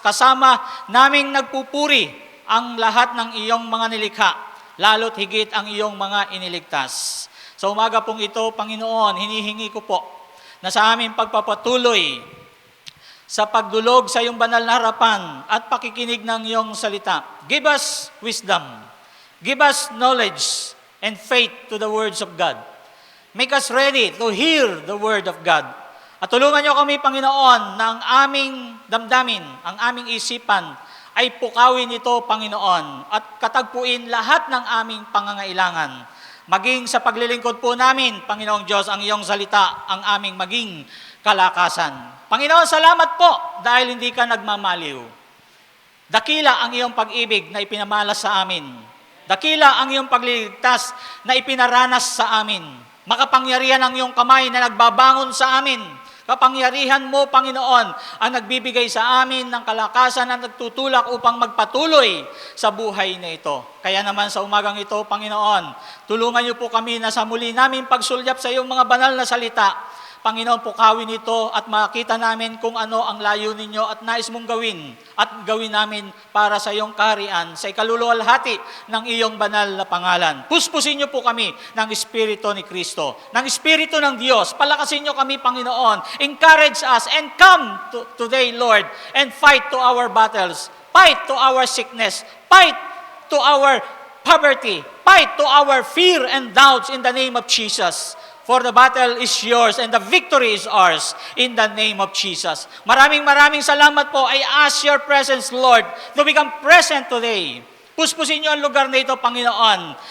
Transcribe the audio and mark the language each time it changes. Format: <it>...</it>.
<tl>Kasama naming nagpupuri ang lahat ng iyong mga nilikha, lalo't higit ang iyong mga iniligtas. Sa umaga pong ito, Panginoon, hinihingi ko po na sa aming pagpapatuloy sa pagdulog sa iyong banal na harapan at pakikinig ng iyong salita.</tl> <en>Give us wisdom. Give us knowledge and faith to the words of God. Make us ready to hear the word of God.</en> <tl>At tulungan niyo kami, Panginoon, na ang aming damdamin, ang aming isipan, ay pukawin ito, Panginoon, at katagpuin lahat ng aming pangangailangan. Maging sa paglilingkod po namin, Panginoong Diyos, ang iyong salita, ang aming maging kalakasan. Panginoon, salamat po dahil hindi ka nagmamaliw. Dakila ang iyong pag-ibig na ipinamalas sa amin. Dakila ang iyong pagliligtas na ipinaranas sa amin. Makapangyarihan ang iyong kamay na nagbabangon sa amin. Kapangyarihan mo, Panginoon, ang nagbibigay sa amin ng kalakasan at nagtutulak upang magpatuloy sa buhay na ito. Kaya naman sa umagang ito, Panginoon, tulungan niyo po kami na sa muli namin pagsulyap sa iyong mga banal na salita. Panginoon, pukawin ito at makita namin kung ano ang layunin niyo at nais mong gawin at gawin namin para sa iyong kaharian, sa ikaluluwalhati ng iyong banal na pangalan. Puspusin niyo po kami ng Espiritu ni Kristo, ng Espiritu ng Diyos. Palakasin niyo kami, Panginoon.</tl> <en>Encourage us and come today, Lord, and fight to our battles. Fight to our sickness. Fight to our poverty. Fight to our fear and doubts in the name of Jesus. For the battle is yours and the victory is ours in the name of Jesus.</en> <tl>Maraming salamat po.</tl> <en>I ask your presence, Lord, to become present today.</en> <tl>Puspusin niyo ang lugar na ito, Panginoon.</tl>